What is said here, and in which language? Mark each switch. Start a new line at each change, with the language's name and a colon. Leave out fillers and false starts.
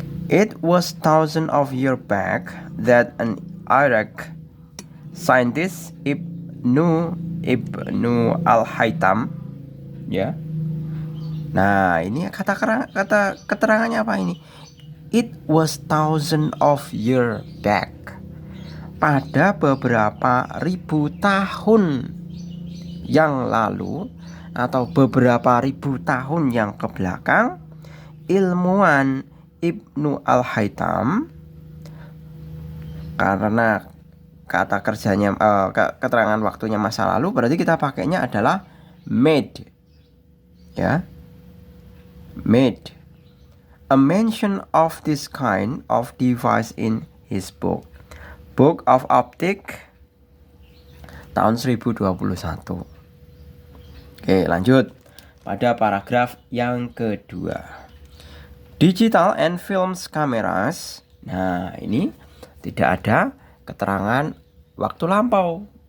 English: It was thousands of years back that an Iraq scientist Ibnu al-Haytham, ya.
Indonesian: Nah, ini kata keterangannya apa ini?
English: It was thousands of years back.
Indonesian: Pada beberapa ribu tahun yang lalu atau beberapa ribu tahun yang kebelakang, ilmuwan Ibnu al-Haytham, karena kata kerjanya keterangan waktunya masa lalu, berarti kita pakainya adalah
English: made, ya, made a mention of this kind of device in his book of Optics tahun 1021.
Indonesian: Oke, lanjut pada paragraf yang kedua.
English: Digital and films cameras.
Indonesian: Nah, ini tidak ada keterangan waktu lampau.